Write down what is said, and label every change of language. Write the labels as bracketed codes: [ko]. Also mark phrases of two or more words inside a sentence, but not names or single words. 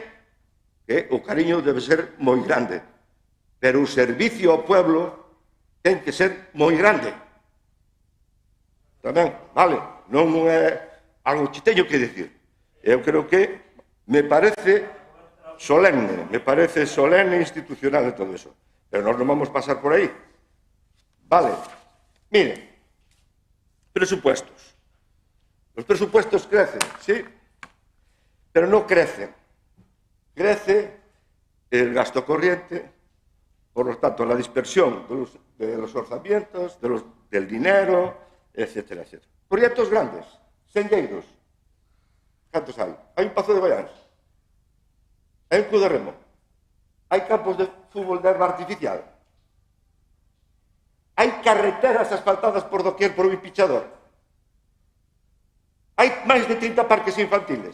[gl] Que o cariño debe ser moi grande, pero o servicio ao pueblo ten que ser moi grande. Tamén, vale, non é algo que teño que decir. Eu creo que me parece solemne e institucional de todo eso. Pero nós non vamos pasar por aí. Vale, [es] mire, presupuestos. Los presupuestos crecen, sí, pero no crecen. Crece el gasto corriente, por lo tanto, la dispersión de los orzamientos, del dinero, etcétera, etcétera. Proyectos grandes, [gl] senlleiros. ¿Cantos hai? Hai un Pazo de Baiáns. Hai un club de remo. Hai campos de fútbol de herba artificial. Hai carreteras asfaltadas por doquier por un pichador. Hai máis de 30 parques infantiles.